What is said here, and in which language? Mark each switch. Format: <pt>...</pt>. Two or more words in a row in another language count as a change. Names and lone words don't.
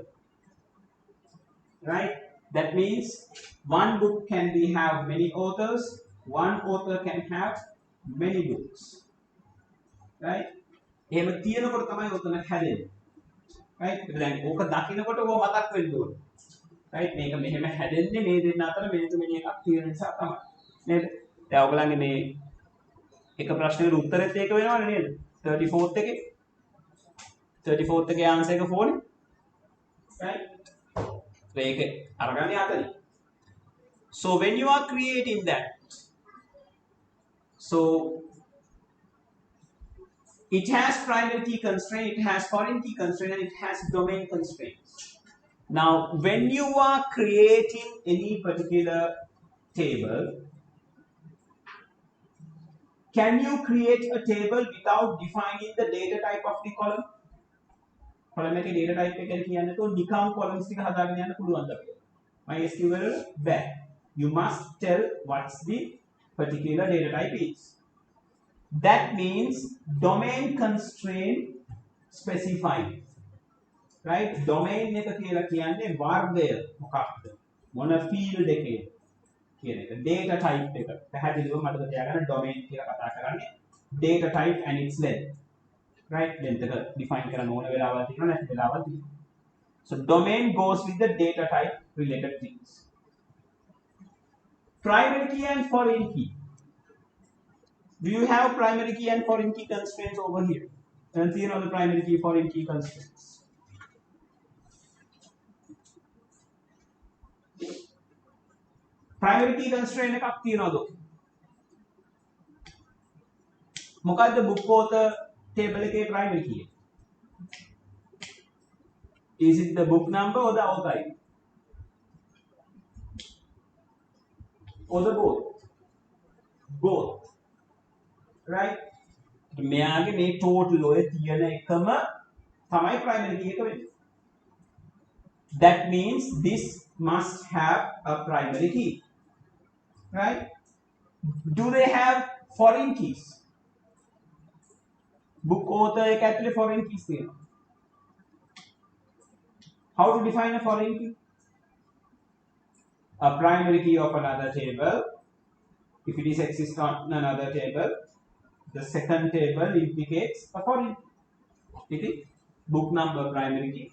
<en>Right? That means one book can have many authors, one author can have many books. Right?</en> <si>එහෙම තියෙනකොට තමයි ඔතන හැදෙන්නේ. Right? දැන් ඕක දකිනකොට ඕක මතක් වෙන්න ඕනේ. Right? මේක මෙහෙම හැදෙන්නේ මේ දෙන්න අතර</si> <en>many to many</en> <si>එකක් තියෙන නිසා තමයි. නේද? දැන් ඔයගලන්ගේ මේ එක ප්‍රශ්නෙකට උත්තරෙත් ඒක වෙනවනේ නේද? 34th එකේ 34th එකේ ආන්සර් එක 4 නේ. Right? ඒක අරගන්නේ අතනින්.</si> <en>So when you are creating that, so it has primary key constraint, it has foreign key constraint, and it has domain constraints. Now when you are creating any particular table, can you create a table without defining the data type of the column?</en> <si>column එකේ</si> <en>data type</en> <si>එක කියන්නේ તો නිකම් columns ටික හදාගෙන යන්න පුළුවන්ද අපිට?</si> <en>MySQL back. You must tell what's the particular data type is. That means domain constraint specified.</en> <si>Right? Domain එක කියලා කියන්නේ වර්ගය මොකක්ද? මොන field එකේ කියන එක.</si> <en>data type</en> <si>එක. පැහැදිලිව මතක තියාගන්න domain කියලා කතා කරන්නේ</si> <en>data type and its length.</en> <si>Right? length එක define කරන්න ඕන වෙලාවල් තියෙනවා නැති වෙලාවල් තියෙනවා.</si> <en>So domain goes with the data type related things. Primary key and foreign key. Do you have primary key and foreign key constraints over here? And see the primary key, foreign key constraints. Primary key constraint</en> <si>එකක් තියනවද? මොකද්ද</si> <en>book author table</en> <si>එකේ</si> <en>primary key? Is it the book number or the author ID? Or the both? Both. Right?</en> <si>මෙයාගේ මේ total ඔය තියෙන එකම තමයි</si> <en>primary key</en> <si>එක වෙන්නේ.</si> <en>That means this must have a primary key. Right? Do they have foreign keys? Book author</en> <si>එක ඇතුලේ</si> <en>foreign keys</en> <si>තියෙනවා.</si> <en>How to define a foreign key? A primary key of another table. If it is exists on another table, the second table implicates a foreign key. It is book number primary key.</en>